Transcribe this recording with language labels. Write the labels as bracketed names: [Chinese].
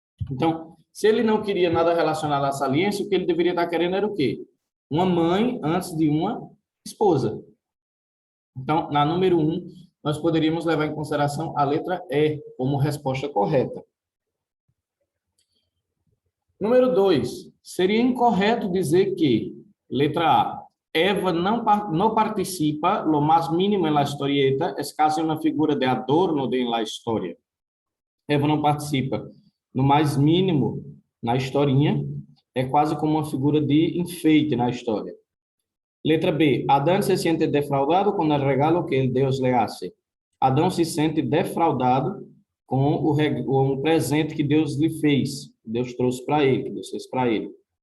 [Portuguese] Então, se ele não queria nada relacionado à saliência, o que ele deveria estar querendo era o quê? Uma mãe antes de uma esposa. Então, na número 1, nós poderíamos levar em consideração a letra E como resposta correta. Número 2, seria incorreto dizer que, letra A, [Spanish] Eva no participa lo más mínimo en la historieta, es casi una figura de adorno de la historia. [Portuguese] Eva não participa no mais mínimo na historinha, é quase como uma figura de enfeite na história. Letra B. Adão se sente defraudado com o regalo que Deus lhe hace. Adão se sente defraudado com o presente que Deus lhe fez, Deus trouxe para ele, que Deus fez para ele.